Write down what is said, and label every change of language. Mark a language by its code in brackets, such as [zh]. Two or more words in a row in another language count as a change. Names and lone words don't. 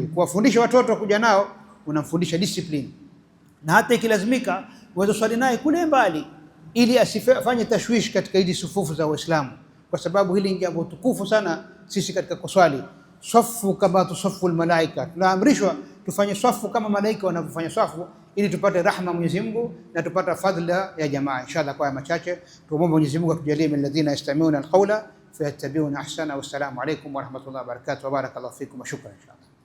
[sw] Kuwafundisha watoto kuja nao, unamfundisha discipline, na hata ikilazimika uweze swali naye kule mbali, ili asifanye tashwishi katika hizi sufufu za Waislamu, kwa sababu hili ni jambo tukufu sana. Sisi katika kuswali, safu kama tusafu almalaika, tunaamrishwa tufanye safu kama malaika wanavyofanya safu, ili tupate rahma Mwenyezi Mungu na tupate fadhila ya jamaa. Inshallah kwa machache tuombe Mwenyezi Mungu atujalie [ar] من الذين يستمعون القول فيتبعون أحسنه. والسلام عليكم ورحمة الله وبركاته وبارك الله فيكم وشكرا.